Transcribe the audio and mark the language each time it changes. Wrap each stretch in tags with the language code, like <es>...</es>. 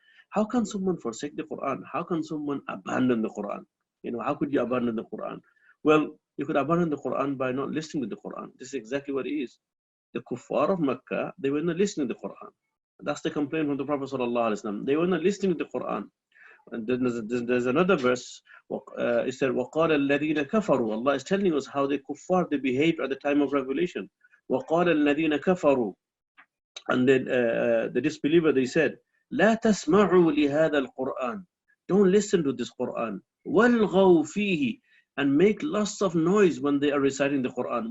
<en>How can someone forsake the Quran? How can someone abandon the Quran? You know, how could you abandon the Quran? Well, you could abandon the Quran by not listening to the Quran. This is exactly what it is. The kuffar of Makkah, they were not listening to the Quran. That's the complaint from the Prophet ﷺ. They were not listening to the Quran. And then there's another verse. It said,</en> <ar>وَقَالَ الَّذِينَ كَفَرُوا.</ar> <en>Allah is telling us how the kuffar, they behaved at the time of revelation.</en> <ar>وَقَالَ الَّذِينَ كَفَرُوا.</ar> <en>And then the disbeliever, they said,</en> <ar>لَا تَسْمَعُوا لِهَذَا الْقُرْآنِ.</ar> <en>Don't listen to this Quran.</en> <ar>وَالْغَوْ فِيهِ.</ar> <en>And make lots of noise when they are reciting the Quran.</en>